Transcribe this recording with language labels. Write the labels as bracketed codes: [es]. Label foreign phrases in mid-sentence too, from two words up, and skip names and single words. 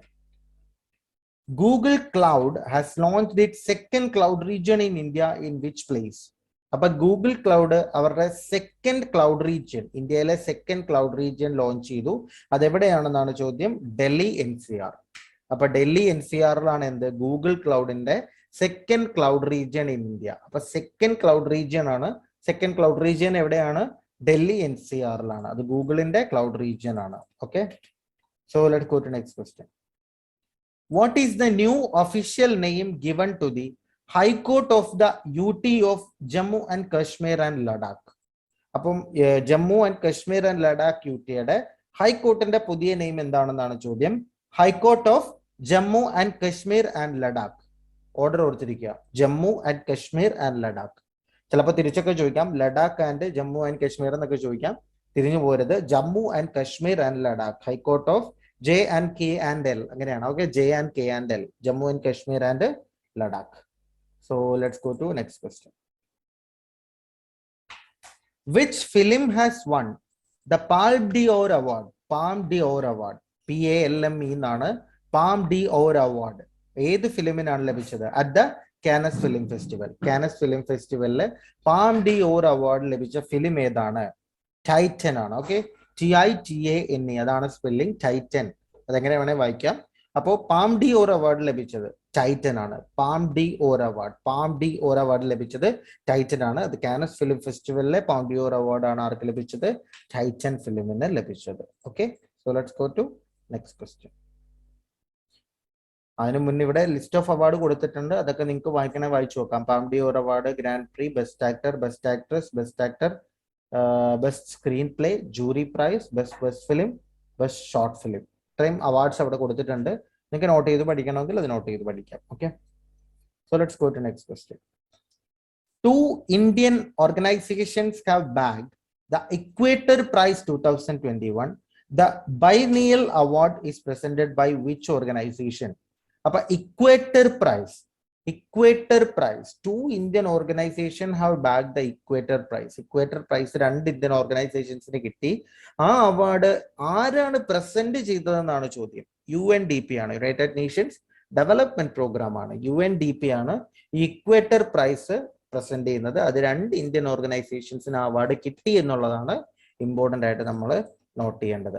[en] Google Cloud has launched its second cloud region in India in which place? [ml] അപ്പൊ ഗൂഗിൾ ക്ലൗഡ് അവരുടെ [en] second cloud region, [ml] ഇന്ത്യയിലെ [en] second cloud region [ml] ലോഞ്ച് ചെയ്തു. അതെവിടെയാണെന്നാണ് ചോദ്യം. ഡൽഹി NCR. അപ്പൊ ഡൽഹി NCRലാണ് എന്ത്? ഗൂഗിൾ ക്ലൗഡിന്റെ [en] second cloud region in India. [ml] അപ്പൊ [en] second cloud region [ml] ആണ്. [en] second cloud region [ml] എവിടെയാണ്? ഡൽഹി NCR ലാണ്. അത് ഗൂഗിളിന്റെ [en] cloud region [ml] ആണ്. Okay. [en] So let's go to next question. What is the new official name given to the High Court of the UT of Jammu and Kashmir and Ladakh? [ml] അപ്പം ജമ്മു ആൻഡ് കശ്മീർ ആൻഡ് ലഡാക്ക് യുടിയുടെ ഹൈക്കോർട്ടിന്റെ പുതിയ നെയിം എന്താണെന്നാണ് ചോദ്യം. ഹൈക്കോർട്ട് ഓഫ് ജമ്മു ആൻഡ് കശ്മീർ ആൻഡ് ലഡാക്ക്. ഓർഡർ ഓർത്തിരിക്കുക, ജമ്മു ആൻഡ് കശ്മീർ ആൻഡ് ലഡാക്ക്. ചിലപ്പോൾ തിരിച്ചൊക്കെ ചോദിക്കാം, ലഡാക്ക് ആൻഡ് ജമ്മു ആൻഡ് കശ്മീർ എന്നൊക്കെ ചോദിക്കാം. തിരിഞ്ഞു പോരുത്, ജമ്മു ആൻഡ് കശ്മീർ ആൻഡ് ലഡാക്ക്. ഹൈക്കോർട്ട് ഓഫ് ജെ ആൻഡ് കെ ആൻഡ് എൽ അങ്ങനെയാണ്. ഓക്കെ, ജെ ആൻഡ് കെ ആൻഡ് എൽ, ജമ്മു ആൻഡ് കശ്മീർ ആൻഡ് ലഡാക്ക്. [en] So let's go to next question. Which film has won the Palme d'Or Award? [ml] Palme d'Or Award. PALME എന്നാണ് Palme d'Or Award. ഏത് ഫിലിമിനാണ് ലഭിച്ചത്? [en] at the Cannes Film Festival. [ml] കാനസ് ഫിലിം ഫെസ്റ്റിവലില് Palme d'Or അവാർഡ് ലഭിച്ച ഫിലിം ഏതാണ്? ടൈറ്റൻ ആണ്. ഓക്കെ, TITANE അതാണ് സ്പെല്ലിംഗ്, ടൈറ്റൻ. അതെങ്ങനെ വേണേ വായിക്കാം. അപ്പോൾ Palme d'Or അവാർഡ് ലഭിച്ചത് ടൈറ്റൻ ആണ്. Palme d'Or അവാർഡ്, Palme d'Or അവാർഡ് ലഭിച്ചത് ടൈറ്റൻ ആണ്. അത് കാനസ് ഫിലിം ഫെസ്റ്റിവലിലെ Palme d'Or അവാർഡ് ആണ് ആർക്ക് ലഭിച്ചത്? ടൈറ്റൻ ഫിലിമിന് ലഭിച്ചത്. [en] okay, so let's go to next question. [ml] അതിന് മുന്നേ ഇവിടെ [en] list of award [ml] കൊടുത്തിട്ടുണ്ട്, അതൊക്കെ നിങ്ങൾക്ക് വായിക്കണേ വായിച്ചു നോക്കാം. [en] Palme d'Or award, Grand Prix, best actor, best actress, best actor, best screenplay, jury prize, best film, best short film. [ml] ഇത്രയും അവാർഡ്സ് അവിടെ കൊടുത്തിട്ടുണ്ട്. നിങ്ങൾക്ക് നോട്ട് ചെയ്ത് പഠിക്കണമെങ്കിൽ അത് നോട്ട് ചെയ്ത് പഠിക്കാം. [en] okay, so let's go to next question. 2 Indian organizations have bagged the Equator Prize 2021. The biennial award is presented by which organization? അപ്പൊ Equator Prize, 2 Indian organizations have bagged the Equator Prize. [ml] Equator Prize [en] 2 Indian organizations- [ml] ന് കിട്ടി. ആ അവാർഡ് ആരാണ് പ്രസന്റ് ചെയ്തതെന്നാണ് ചോദ്യം. UNDP ആണ്, യുണൈറ്റഡ് നേഷൻസ് ഡെവലപ്മെന്റ് പ്രോഗ്രാം ആണ്. UNDP ആണ് ഈ ഇക്വേറ്റർ പ്രൈസ് പ്രസന്റ് ചെയ്യുന്നത്. അത് 2 [en] Indian organizations-ന് [ml] അവാർഡ് കിട്ടി എന്നുള്ളതാണ് ഇമ്പോർട്ടന്റ് ആയിട്ട് നമ്മൾ നോട്ട് ചെയ്യേണ്ടത്.